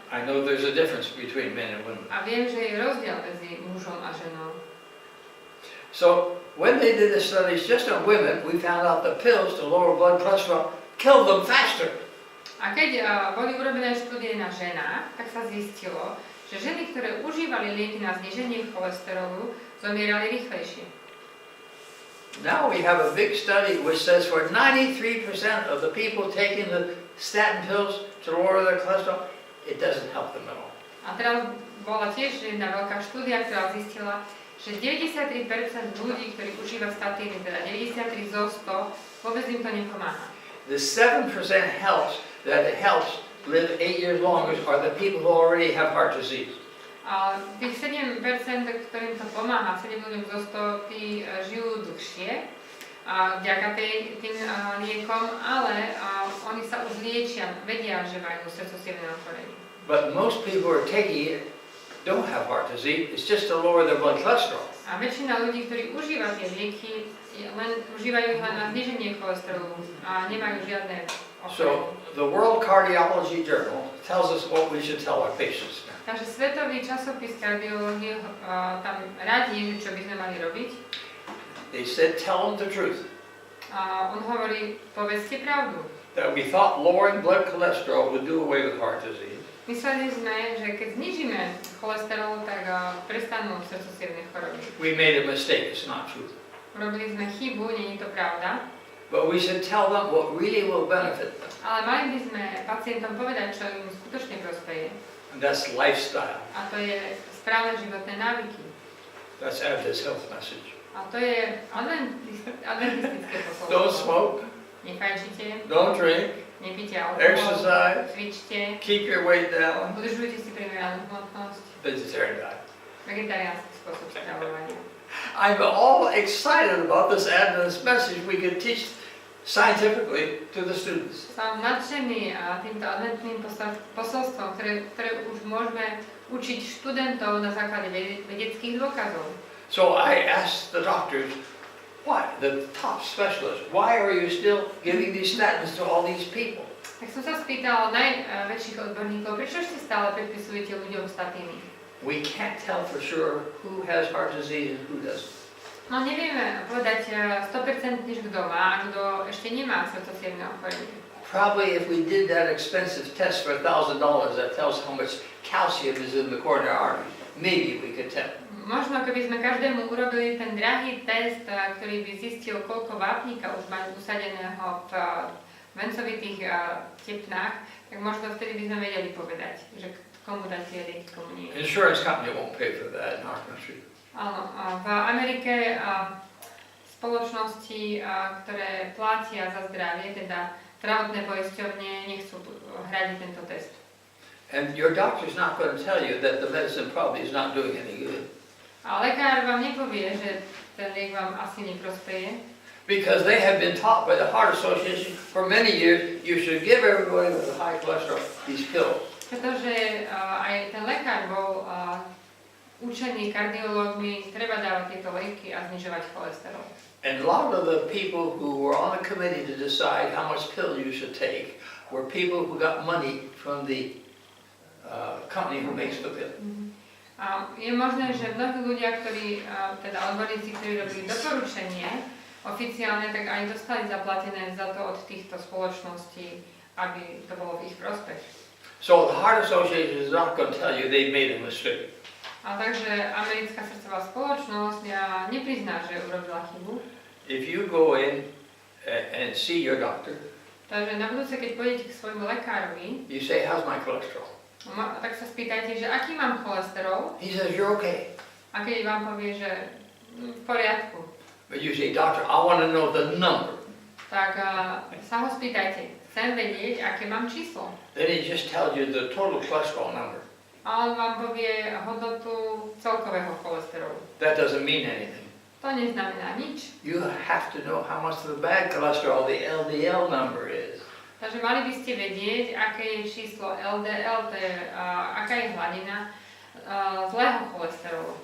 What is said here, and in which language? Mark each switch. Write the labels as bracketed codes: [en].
[en] I know there's a difference between men and women. [sk] a viem, že je rozdiel medzi mužom a ženou. [en] So when they did the studies just on women, we found out the pills to lower blood cholesterol kill them faster. [sk] A keď boli urobené štúdie na ženách, tak sa zistilo, že ženy, ktoré užívali lieky na zníženie cholesterolu, zomierali rýchlejšie. [en] Now we have a big study which says for 93% of the people taking the statin pills to lower their cholesterol, it doesn't help them at all. [sk] A teraz bola tiež jedna veľká štúdia, ktorá zistila, že 93% ľudí, ktorí užívajú statíny, teda 93 zo 100, vôbec im to nepomáha. [en] The 7% that it helps live 8 years longer are the people who already have heart disease. [sk] A tých 7%, ktorým to pomáha, 7 ľuďom zo 100, tí žijú dlhšie vďaka tým liekom, ale oni sa už liečia, vedia, že majú srdco-cievne ochorenie. [en] But most people who are taking it don't have heart disease, it's just to lower their blood cholesterol. [sk] A väčšina ľudí, ktorí užívajú tie lieky, užívajú ich len na zníženie cholesterolu a nemajú žiadne ochorenie. [en] So the World Cardiology Journal tells us what we should tell our patients now. [sk] Takže Svetový časopis kardiológie tam radí, čo by sme mali robiť. [en] they said, tell them the truth. [sk] A on hovorí, povedzte pravdu. [en] That we thought lowering blood cholesterol would do away with heart disease. [sk] Mysleli sme, že keď znižíme cholesterol, tak prestanú srdcovcievne choroby. [en] We made a mistake, it's not true. [sk] Urobili sme chybu, nie je to pravda. [en] But we should tell them what really will benefit them. [sk] Ale mali by sme pacientom povedať, čo im skutočne prospeje. [en] And that's lifestyle. [sk] A to je správne životné návyky. [en] That's Adventist health message. [sk] A to je adventistické posolstvo. [en] Don't smoke, [sk] Nefajčite, [en] don't drink, [sk] nepite alkohol, [en] exercise, [sk] cvičte, [en] keep your weight down. [sk] udržujte si primeranú hmotnosť, [en] Vegetarian diet. [sk] vegetariánsky spôsob stravovania. [en] I'm all excited about this Adventist message we can teach scientifically to the students. [sk] Som nadšený týmto adventným posolstvom, ktoré už môžeme učiť študentov na základe vedeckých dôkazov. [en] So I asked the doctors, why, the top specialists, why are you still giving these statins to all these people? [sk] Tak som sa spýtal najväčších odborníkov, prečo ešte stále predpisujete ľuďom statíny? [en] We can't tell for sure who has heart disease and who doesn't. [sk] No nevieme povedať 100% kto má a kto ešte nemá srdcovcievne ochorenie. [en] Probably if we did that expensive test for $1,000 that tells how much calcium is in the coronary arteries, maybe we could tell. [sk] Možno keby sme každému urobili ten drahý test, ktorý by zistil, koľko vápnika už majú usadeného v vencovitých tepnách, tak možno vtedy by sme vedeli povedať, že komu dať tie lieky, komu nie. [en] Insurance company won't pay for that in our country. [sk] Áno, v Amerike spoločnosti, ktoré platia za zdravie, teda zdravotné poisťovne, nechcú hradiť tento test. [en] And your doctor's not going to tell you that the medicine probably is not doing any good. [sk] A lekár vám nepovie, že ten liek vám asi neprospeje. [en] Because they have been taught by the Heart Association for many years, you should give everybody with high cholesterol these pills. [sk] Pretože aj ten lekár bol učený kardiológmi, treba dávať tieto lieky a znižovať cholesterol. [en] And a lot of the people who were on a committee to decide how much pill you should take were people who got money from the company who makes the pill. [sk] A je možné, že mnohí ľudia, ktorí, teda odborníci, ktorí robili doporučenie oficiálne, tak aj dostali zaplatené za to od týchto spoločností, aby to bolo v ich prospech. [en] So the Heart Association is not going to tell you they made a mistake. [sk] A takže americká srdcová spoločnosť neprizná, že urobila chybu. [en] If you go in and see your doctor, [sk] Takže na budúce, keď pôjdete k svojmu lekárovi, [en] you say, how's my cholesterol? [sk] tak sa spýtajte, že aký mám cholesterol, [en] He says, you're okay. [sk] a keď vám povie, že v poriadku, [en] But you say, doctor, I want to know the number. [sk] tak sa ho spýtajte, chcem vedieť, aké mám číslo. [en] Then he just tells you the total cholesterol number. [sk] A on vám povie hodnotu celkového cholesterolu. [en] That doesn't mean anything. [sk] To neznamená nič. [en] You have to know how much of the bad cholesterol the LDL number is. [sk] Takže mali by ste vedieť, aké je číslo LDL, to je, aká je hladina zlého cholesterolu.